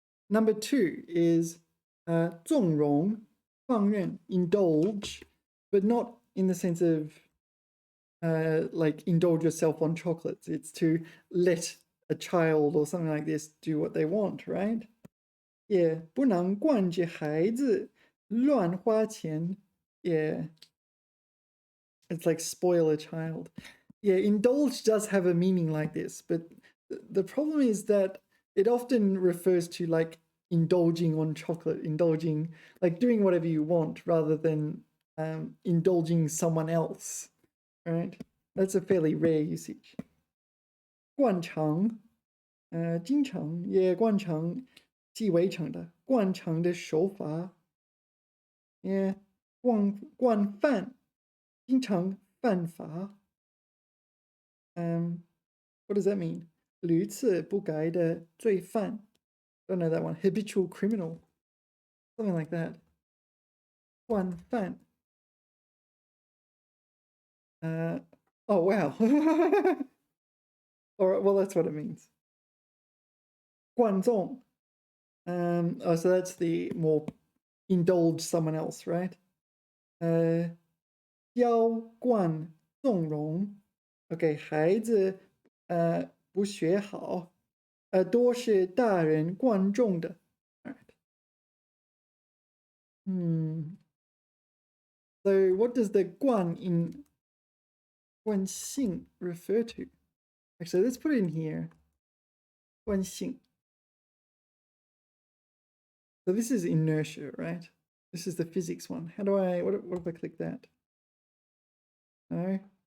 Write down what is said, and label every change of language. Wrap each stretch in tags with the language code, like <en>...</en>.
<en>Number 2 is</en> <zh>纵容, 放任,</zh> <en>indulge, but not in the sense of like indulge yourself on chocolates. It's to let a child or something like this do what they want, right?</en> <zh>Yeah, 不能惯着孩子乱花钱.</zh> <en>Yeah, it's like spoil a child. Yeah, indulge does have a meaning like this, but the problem is that it often refers to like indulging on chocolate, indulging, like doing whatever you want rather than indulging someone else, right? That's a fairly rare usage.</en> <zh>惯常, 经常, yeah, 惯常, 习为常的, 惯常的手法, yeah, 惯犯, 经常犯法.</zh> <en>What does that mean?</en> <zh>屡次不改的罪犯.</zh> <en>Don't know that one. Habitual criminal. Something like that. 惯犯. Oh, wow. All right, well, that's what it means.</en> <zh>惯纵.</zh> <en>Oh, so that's the more indulge someone else, right?</en> <zh>娇惯纵容. Okay, 孩子不学好，多是大人惯重的。</zh> <en>All right. So what does the 惯 in 惯性 refer to? Actually, let's put it in here.</en> <zh>惯性.</zh> <en>So this is inertia, right? This is the physics one. How do I, what if I click that? No.</en>